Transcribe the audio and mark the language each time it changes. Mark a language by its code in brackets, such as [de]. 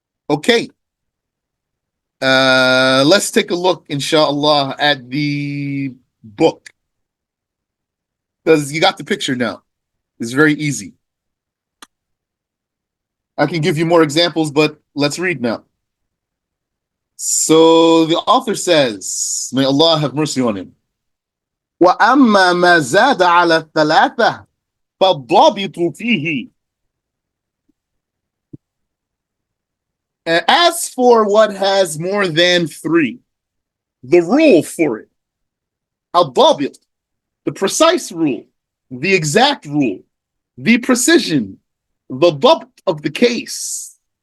[en] Okay. Let's take a look, inshallah, at the book. Because you got the picture now. It's very easy. I can give you more examples, but let's read now. So the author says, may Allah have mercy on him. [ar] وأما ما زاد على الثلاثة فالضابط فيه. [en] As for what has more than three, the rule for it, الضابط, the precise rule, the exact rule, the precision, the ضبط of the case